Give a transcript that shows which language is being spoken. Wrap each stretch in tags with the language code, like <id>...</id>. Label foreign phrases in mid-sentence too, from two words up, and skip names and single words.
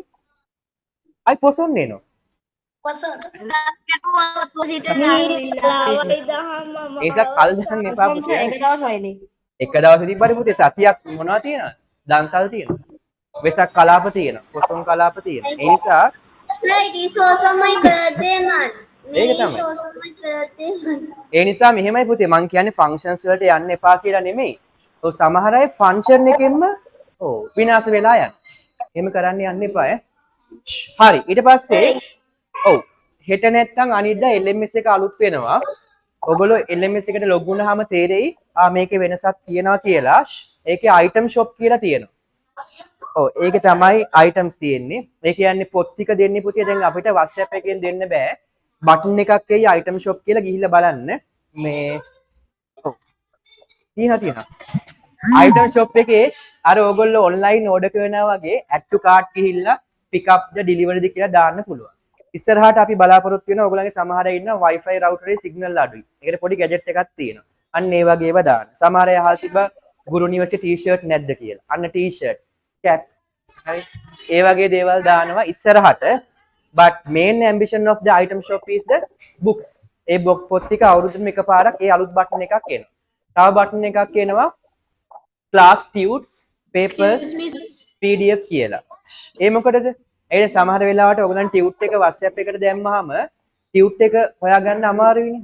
<si>අයි පොසොන් එනවා. ඒක කල් දාන්න එපා පුතේ. එක දවසයිනේ. එක දවසේ තිබ්බට පුතේ සතියක් මොනවද තියෙනවද? දන්සල් තියෙනවා. වෙසක් කලාප තියෙනවා. පොසොන් කලාප තියෙනවා. ඒ නිසා</si> <en>It is also my birthday month.</en> <si>ඒක තමයි. ඒ නිසා මෙහෙමයි පුතේ මං කියන්නේ ෆන්ක්ෂන්ස් වලට යන්න එපා කියලා නෙමෙයි. ඔව් සමහර අය ෆන්ක්ෂන් එකෙන්ම විනාශ වෙලා යනවා. එහෙම කරන්න යන්න එපා ඈ. හරි. ඊට පස්සේ ඔව් හෙට නැත්තම් අනිද්දා LMS එක අලුත් වෙනවා. ඔයගොල්ලෝ LMS එකට ලොග් වුණාම තේරෙයි මේකේ වෙනසක් තියෙනවා කියලා. ඒකේ</si> <en>item shop</en> <si>කියලා තියෙනවා. ඔව් ඒකේ තමයි items තියෙන්නේ. ඒ කියන්නේ පොත් ටික දෙන්නේ පුතේ දැන් අපිට WhatsApp එකෙන් දෙන්න බෑ. බටන් එකක් එයි</si> <en>item shop</en> <si>කියලා ගිහිල්ලා බලන්න. මේ ඔව් තියෙනවා.</si> <en>item shop</en> <si>එකේ අර ඕගොල්ලෝ</si> <en>online order</en> <si>කරනවා වගේ</si> <en>add to cart</en> <si>ගිහිල්ලා</si> <en>pick up the delivery</en> <si>ද කියලා දාන්න පුළුවන්. ඉස්සරහට අපි බලාපොරොත්තු වෙනවා ඔයගොල්ලන්ගේ සමහර අය ඉන්නවා</si> <en>Wi-Fi router</en> <si>එකේ signal අඩුයි. ඒකට පොඩි gadget එකක් තියෙනවා. අන්න ඒ වගේ ඒවා දාන්න. සමහර අය අහලා තිබ්බා ගුරු නිවසේ t-shirt නැද්ද කියලා. අන්න</si> <en>t-shirt, cap</en> <si>හරි. ඒ වගේ දේවල් දානවා ඉස්සරහට.</si> <en>But main ambition of the item shop is the books.</en> <si>ඒ පොත් ටික අවුරුද්දෙම එකපාරක් ඒ අලුත් බටන් එකක් එනවා. තව බටන් එකක් එනවා</si> <en>class tudes, papers, PDF</en> <si>කියලා. ඒ මොකටද? ඒ සමහර වෙලාවට ඔයගලන් ටියුට් එක WhatsApp එකට දැම්මහම ටියුට් එක හොයාගන්න අමාරුයිනේ.</si>